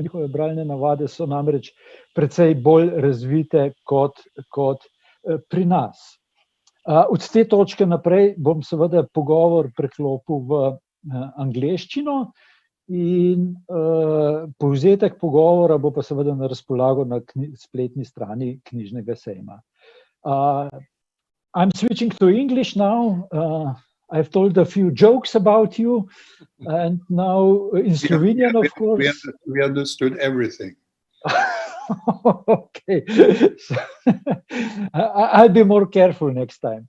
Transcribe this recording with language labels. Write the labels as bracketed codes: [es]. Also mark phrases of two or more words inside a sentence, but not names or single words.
[sl] Njihove bralne navade so namreč precej bolj razvite kot pri nas. Od te točke naprej bom seveda pogovor preklopil v angleščino in povzetek pogovora bo pa seveda na razpolago na spletni strani knjižnega sejma. [en] I'm switching to English now. I've told a few jokes about you, and now in Slovenian, of course. We understood everything. Okay. So, I'll be more careful next time.